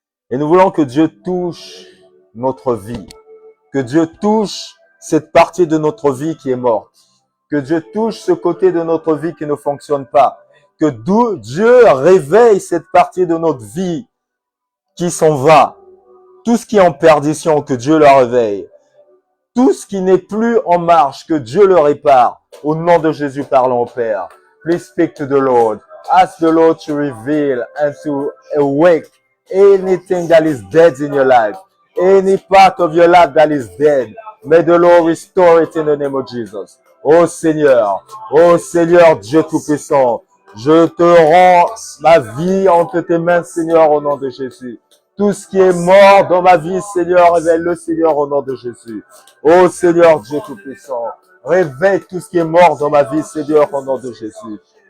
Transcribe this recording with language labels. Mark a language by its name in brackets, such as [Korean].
[French] Et nous voulons que Dieu touche notre vie, que Dieu touche cette partie de notre vie qui est morte, que Dieu touche ce côté de notre vie qui ne fonctionne pas, que Dieu réveille cette partie de notre vie qui s'en va, tout ce qui est en perdition, que Dieu le réveille, tout ce qui n'est plus en marche, que Dieu le répare. Au nom de Jésus, parlons au Père. [English] Please speak to the Lord. Ask the Lord to reveal and to awake anything that is dead in your life, any part of your life that is dead. May the Lord restore it in the name of Jesus. [French] Oh Seigneur Dieu Tout-Puissant, je te rends ma vie entre tes mains, Seigneur, au nom de Jésus. Tout ce qui est mort dans ma vie, Seigneur, révèle-le, Seigneur, au nom de Jésus. Oh Seigneur Dieu Tout-Puissant, réveille tout ce qui est mort dans ma vie, Seigneur, au nom de Jésus.